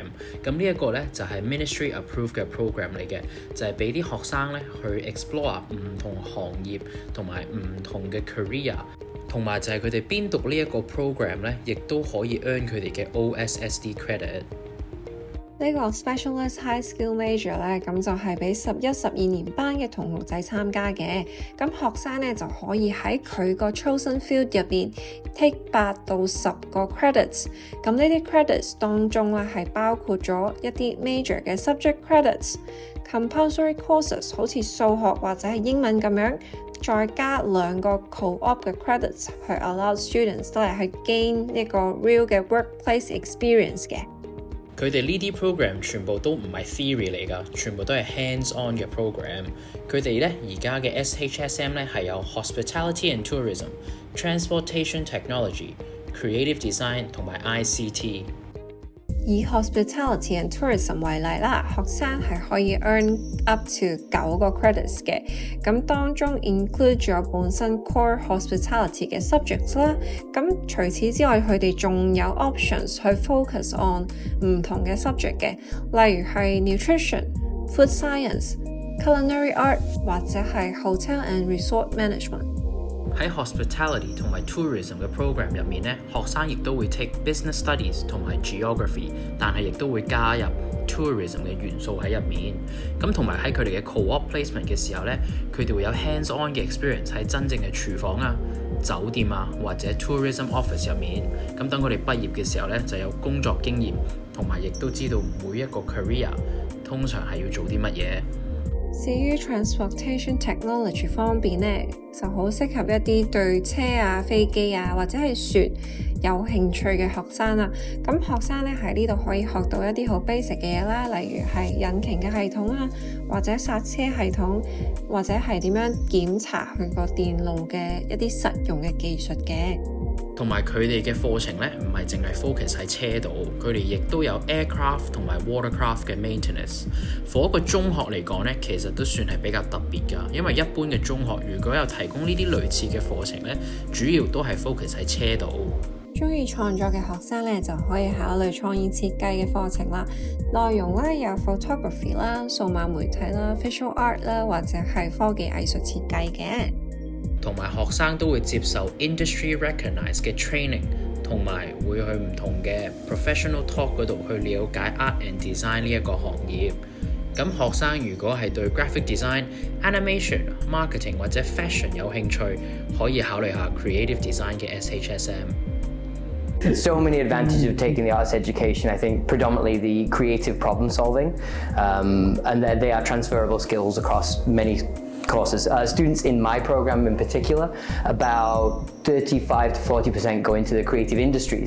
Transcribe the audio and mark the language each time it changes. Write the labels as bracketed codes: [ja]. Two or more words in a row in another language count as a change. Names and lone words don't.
[yue] 咁呢一個咧就係 Ministry Approved 嘅 program 嚟嘅，就係俾啲學生咧去 explore 唔同行業同埋唔同嘅 career， 同埋就係佢哋邊讀呢一個 program 咧，亦都可以 earn 佢哋嘅 [en] OSSD credit。 [yue] 呢個 Specialist High Skill Major 咧，咁就係俾11、12年班嘅同學仔參加嘅。咁學生咧就可以喺佢個 [en] chosen field [yue] 入邊 take 8到10個 credits。咁呢啲 credits 當中咧係包括咗一啲 major 嘅 [en] subject credits、 compulsory courses [yue] 好似數學或者係英文咁樣，再加2個 co-op 嘅 credits 去 [en] allow students [yue] 都係去 gain 一個 real 嘅 [en] workplace experience [yue] 嘅。佢哋呢啲 program 全部都唔係 theory 嚟㗎，全部都係 hands-on 嘅 program。佢哋咧而家嘅 SHSM 咧係有 Hospitality and Tourism、Transportation Technology、Creative Design 同埋 ICT。以 Hospitality and Tourism 為例啦，學生係可以 [en] earn up to [yue] 9個 credits 嘅，咁當中 include 咗本身 [en] core hospitality [yue] 嘅 subjects 啦，咁除此之外，佢哋仲有 options 去 [en] focus on [yue] 唔同嘅 subject 嘅，例如係 nutrition、 [en] food science、 culinary art [yue] 或者係 [en] hotel and resort management。 [yue] 喺 hospitality 同埋 tourism 嘅 program 入面咧，學生亦都會 take [en] business studies [yue] 同埋 geography， 但係亦都會加入 tourism 嘅元素喺入面。咁同埋喺佢哋嘅 [en] co-op placement [yue] 嘅時候咧，佢哋會有 hands-on 嘅 experience 喺真正嘅廚房啊、酒店啊或者 [en] tourism office [yue] 入面。咁等佢哋畢業嘅時候咧，就有工作經驗，同埋亦都知道每一個 career 通常係要做啲乜嘢。至於 transportation technology 方面咧，就好適合一啲對車啊、飛機啊或者係船有興趣嘅學生啦。咁學生咧喺呢度可以學到一啲好 basic 嘅嘢啦，例如係引擎嘅系統啊，或者剎車系統，或者係點樣檢查佢個電路嘅一啲實用嘅技術嘅。同埋佢哋嘅課程咧，唔係淨係 focus 喺車度，佢哋亦都有 aircraft 同埋 watercraft 嘅 maintenance。For 一個中學嚟講咧，其實都算係比較特別㗎，因為一般嘅中學如果有提供呢啲類似嘅課程咧，主要都係 focus 喺車度。中意創作嘅學生咧，就可以考慮創意設計嘅課程啦。內容咧有 photography 啦、數碼媒體啦、 [en] visual art [yue] 啦，或者係科技藝術設計嘅。同埋學生都會接受 [en] industry recognized [yue] 嘅 training， 同埋會去唔同嘅 [en] professional talk [yue] 嗰度去了解 [en] art and design [yue] 呢一個行業。咁學生如果係對 [en] graphic design、 [yue] animation、marketing 或者 fashion 有興趣，可以考慮下 [en] creative design [yue] 嘅 SHSM。 [en] So many advantages of taking the arts education. I think predominantly the creative problem solving, and they are transferable skills across many courses. Students in my program in particular, about 35 to 40% go into the creative industries.